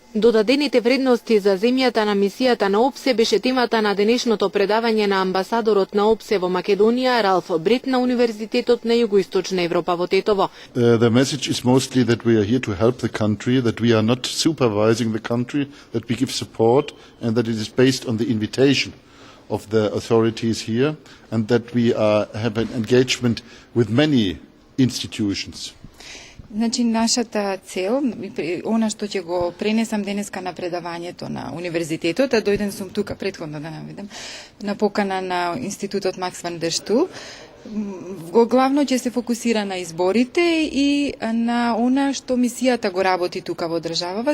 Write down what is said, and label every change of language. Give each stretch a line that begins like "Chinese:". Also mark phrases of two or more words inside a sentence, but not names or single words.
Macedonian: Додадените вредности за земјата на мисијата на ОПСЕ беше темата на денешното предавање на амбасадорот на ОПСЕ во Македонија Ралф Брит на Универзитетот на Југоисточна Европа во Тетово.
English: The message is mostly that we are here to help the country, that we are not supervising the country, that we give support and that it is based on the invitation of the authorities here and that we have an engagement with many institutions.
Macedonian: Значи, нашата цел, она што ќе го пренесам денеска на предавањето на универзитетот, а дојден сум тука претходно да наведам, на покана на Институтот Макс ван дер Стул, главно ќе се фокусира на изборите и на она што мисијата го работи тука во државава.